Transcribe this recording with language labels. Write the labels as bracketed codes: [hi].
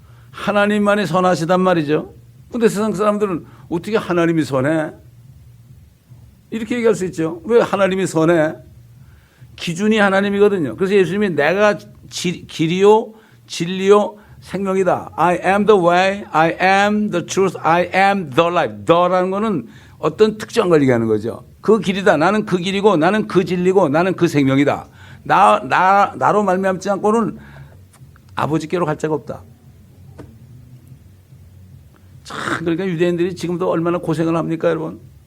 [ko] 하나님만이 선하시단 말이죠. 근데 세상 사람들은 어떻게 하나님이 선해? 이렇게 얘기할 수 있죠. 왜 하나님이 선해? 기준이 하나님이거든요. 그래서 예수님이 내가 길이요, 진리요, 생명이다. [en] I am the way, I am the truth, I am the life. [ko] the라는 거는 어떤 특정 걸 얘기하는 거죠. 그 길이다. 나는 그 길이고 나는 그 진리고 나는 그 생명이다. 나로 말미암지 않고는 아버지께로 갈 자가 없다. 참 그러니까 유대인들이 지금도 얼마나 고생을 합니까, 여러분?